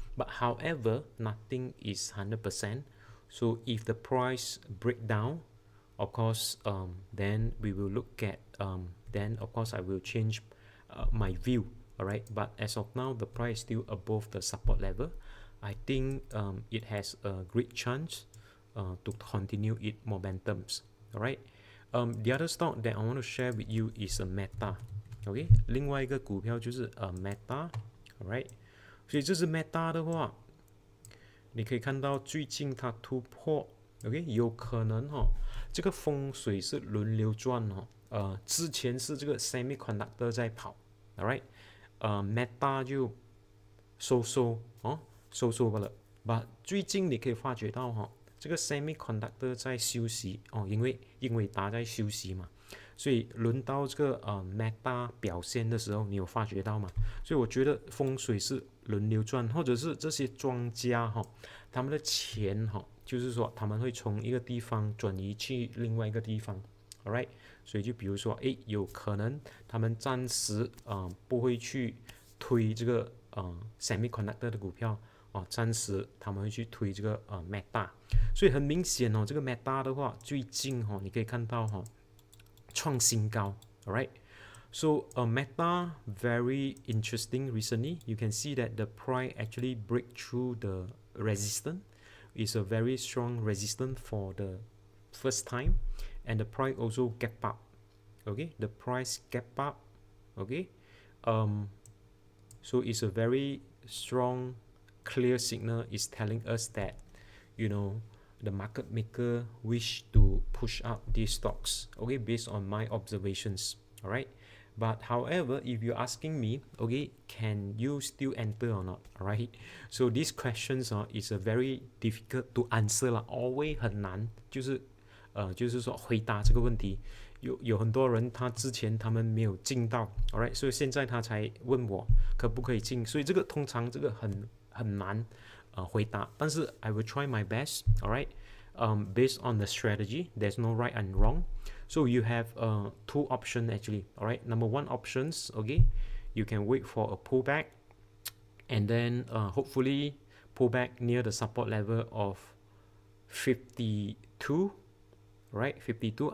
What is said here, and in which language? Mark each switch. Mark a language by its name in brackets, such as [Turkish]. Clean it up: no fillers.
[English] But however, nothing is 100%. So if the price break down, of course, then we will look at, then of course I will change my view, all right? But as of now, the price is still above the support level. I think it has a great chance to continue its momentums, all right? The other stock that I want to share with you is a Meta, okay? [Chinese] 另外一个股票就是Meta, all right? 所以这是 Meta 的话，你可以看到最近它突破 ，OK， 有可能这个风水是轮流转之前是这个 semiconductor 在跑 ，all right，Meta 就收罢了。 But 最近你可以发觉到这个 semiconductor 在休息因为大家在休息嘛，所以轮到这个Meta 表现的时候，你有发觉到吗？所以我觉得风水是轮流转，或者是这些庄家他们的钱就是说他们会从一个地方转移去另外一个地方 ，alright， 所以就比如说有可能他们暂时不会去推这个semiconductor 的股票暂时他们会去推这个Meta， 所以很明显这个 Meta 的话，最近你可以看到创新高 ，alright。 [English] So Meta very interesting recently. You can see that the price actually break through the resistance. It's a very strong resistance for the first time, and the price also gap up. Okay, the price gap up. Okay, so it's a very strong, clear signal. Is telling us that, you know, the market maker wish to push up these stocks. Okay, based on my observations. All right. But however, if you're asking me, okay, can you still enter or not? Alright, so these questions is a very difficult to answer 啦 always [Chinese] 很难，就是说回答这个问题。有很多人他之前他们没有进到 ，alright， 所以现在他才问我可不可以进，所以这个通常这个很难回答，但是 [English] I will try my best, alright. Based on the strategy, there's no right and wrong. So you have two options actually. All right. Number one options, okay, you can wait for a pullback, and then hopefully pull back near the support level of 52. Right, 52.